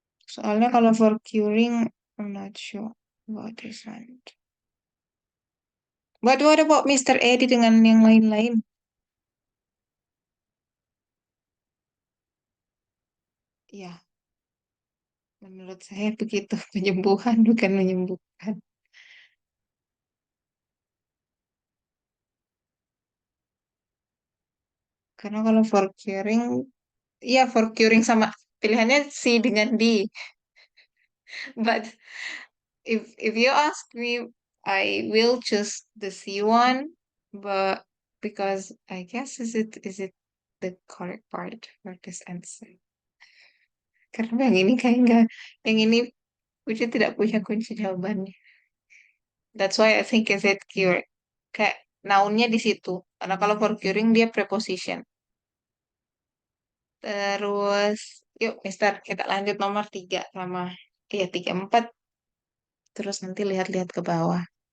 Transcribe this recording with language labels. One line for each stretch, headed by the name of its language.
Indonesian: Soalnya kalau
English: for curing, I'm not sure about this one. But what about Mr.
Indonesian: Eddie dengan yang lain-lain? Ya, menurut saya begitu. Penyembuhan bukan menyembuhkan. Karena kalau for curing, iya for curing sama pilihannya C dengan D.
English: But if you ask me, I will choose the C one, but because I guess is it the correct part for this answer?
Indonesian: Karena yang ini kayak enggak, yang ini Uci tidak punya kunci jawabannya.
English: That's why I think is it cure.
Indonesian: Kayak nounnya di situ. Karena kalau for curing dia preposition. Terus, yuk Mister, kita lanjut nomor 3 sama, iya 3, 4. Terus nanti lihat-lihat ke bawah.